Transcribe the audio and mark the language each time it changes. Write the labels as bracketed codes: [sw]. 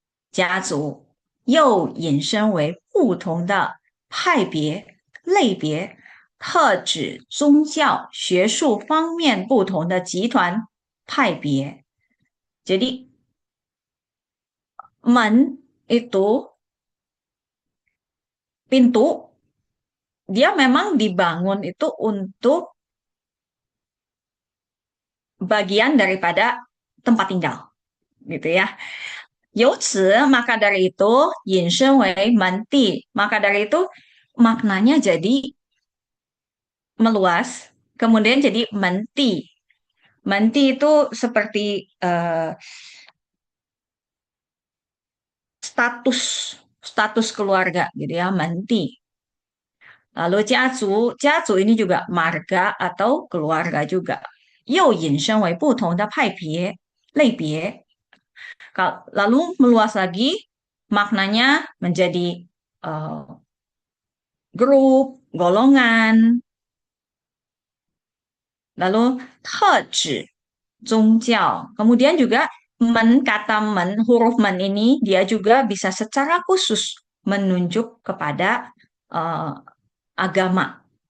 [zh] 家族，又引申为不同的派别、类别、特指、宗教、学术方面不同的集团、派别。 [id] Jadi men itu pintu, dia memang dibangun itu untuk bagian daripada tempat tinggal, gitu ya. [zh] 由此, [id] maka dari itu, [zh] 引申为门第, [id] maka dari itu maknanya jadi meluas, kemudian jadi menti. Menti itu seperti status keluarga gitu ya, menti. Lalu jiazu ini juga marga atau keluarga juga. [zh] 又引申为不同的派别、类别. [id] Lalu meluas lagi, maknanya menjadi grup, golongan. Lalu [zh] 特指宗教. [id] Kemudian juga kata huruf men ini dia juga bisa secara khusus menunjuk kepada agama.